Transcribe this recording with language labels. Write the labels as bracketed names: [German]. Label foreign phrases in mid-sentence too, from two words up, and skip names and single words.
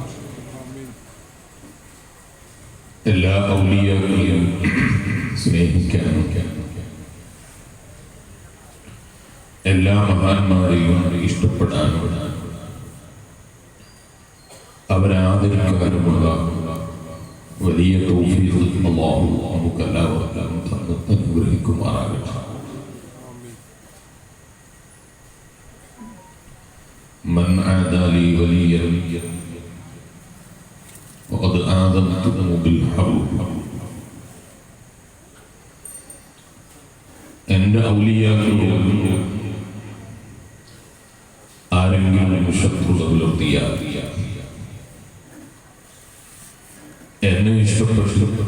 [Malayalam] എല്ലാ ഔലിയാക്കളെയും സ്നേഹിക്കാനും എല്ലാ മഹാന്മാരെയും ഇഷ്ടപ്പെടാനും അവരെ ആദരിക്കാനുമുള്ള വലിയ തൗഫീഖ് അല്ലാഹു നമുക്കെല്ലാവർക്കും തന്ന് അനുഗ്രഹിക്കുമാറാകട്ടെ. [Arabic] من عادى لي وليا وقد آذنته بالحرب. [Malayalam] എൻ്റെ ഔലിയാക്കളോട് ആരെങ്കിലും ശത്രുത പുലർത്തിയാൽ, എന്നെ ഇഷ്ടപ്പെട്ടു